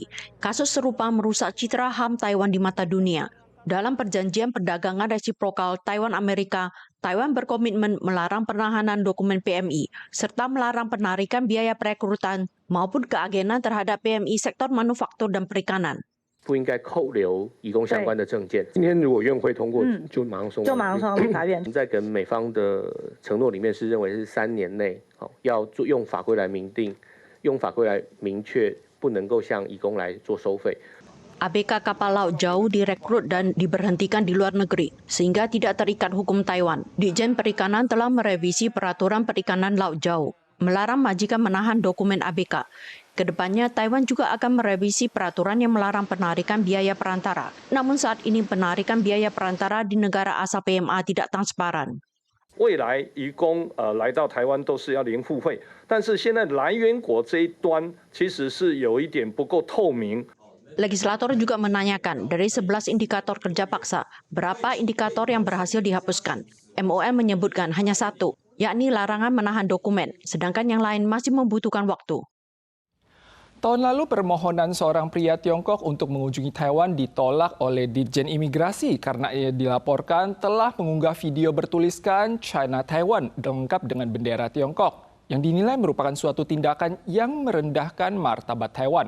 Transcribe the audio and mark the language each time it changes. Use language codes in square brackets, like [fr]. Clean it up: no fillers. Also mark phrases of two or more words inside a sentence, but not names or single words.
[id] Kasus serupa merusak citra HAM Taiwan di mata dunia. Dalam perjanjian perdagangan resiprokal Taiwan-Amerika, Taiwan berkomitmen melarang penahanan dokumen PMI, serta melarang penarikan biaya perekrutan maupun keagenan terhadap PMI sektor manufaktur dan perikanan. [zh] 不应该扣留移工相关的证件。今天如果院会通过，就马上送法院。在跟美方的承诺里面是认为是3年内，要用法规来明定，用法规来明确不能够向移工来做收费。 [id] ABK kapal laut jauh direkrut dan diberhentikan di luar negeri, sehingga tidak terikat hukum Taiwan. Ditjen Perikanan telah merevisi peraturan perikanan laut jauh, melarang majikan menahan dokumen ABK. Kedepannya, Taiwan juga akan merevisi peraturan yang melarang penarikan biaya perantara. Namun saat ini penarikan biaya perantara di negara asal PMA tidak transparan. [zh] 未来移工来到台湾都是要零付费，但是现在来源国这一端其实是有一点不够透明。 [id] Legislator juga menanyakan dari 11 indikator kerja paksa, berapa indikator yang berhasil dihapuskan. MOM menyebutkan hanya 1, yakni larangan menahan dokumen, sedangkan yang lain masih membutuhkan waktu. Tahun lalu permohonan seorang pria Tiongkok untuk mengunjungi Taiwan ditolak oleh Ditjen Imigrasi karena ia dilaporkan telah mengunggah video bertuliskan China Taiwan lengkap dengan bendera Tiongkok yang dinilai merupakan suatu tindakan yang merendahkan martabat Taiwan.